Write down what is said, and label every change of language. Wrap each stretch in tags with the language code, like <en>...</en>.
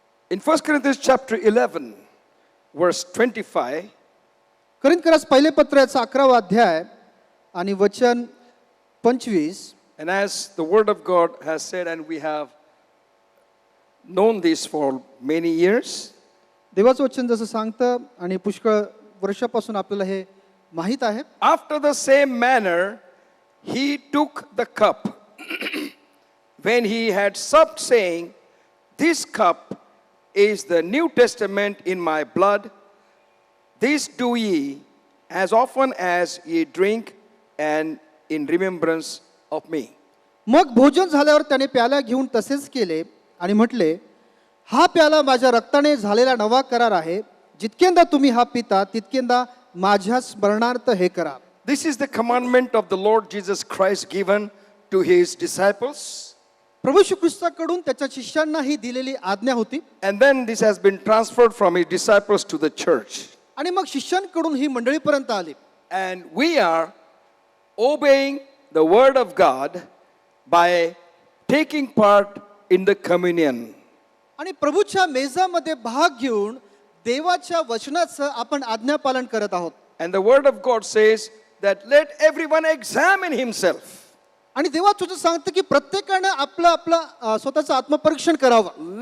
<en>In 1 Corinthians chapter 11, verse 25,</en> <mr>करिंथकरास पहिले पत्र याचा 11वा अध्याय आणि वचन 25.</mr> <en>and as the word of God has said, and we have known this for many years,</en> <mr>देवाचं वचन जसं सांगतं आणि पुष्कळ वर्षापासून आपल्याला हे माहीत आहे.</mr> <en>after the same manner, he took the cup when he had supped, saying, "This cup is the New Testament in my blood. This do ye as often as ye drink, and in remembrance of me."</en> <mr>मग भोजन झाल्यावर त्याने प्याला घेऊन तसेच केले आणि म्हटले, हा प्याला माझ्या रक्ताने झालेला नवा करार आहे. जितकेंदा तुम्ही हा पिता तितकेंदा माझ्या स्मरणार्थ हे करा.</mr> <en>This is the commandment of the Lord Jesus Christ given to his disciples.</en> <mr>प्रभू श्री ख्रिस्ताकडून त्याच्या शिष्यांना ही दिलेली आज्ञा होती</mr> <en>And then this has been transferred from his disciples to the church.</en> <mr>आणि मग शिष्यांकडून ही मंडळीपर्यंत आली.</mr> <en>And we are obeying the word of God by taking part in the communion.</en> <mr>आणि प्रभूच्या मेजामध्ये भाग घेऊन देवाच्या वचनाचं आपण आज्ञापालन करत आहोत.</mr> <en>And the word of God says that let everyone examine himself.</en> <mr>आणि देवा तुझं सांगतं की प्रत्येकानं आपलं आपलं स्वतःचं आत्मपरीक्षण करावं.</mr>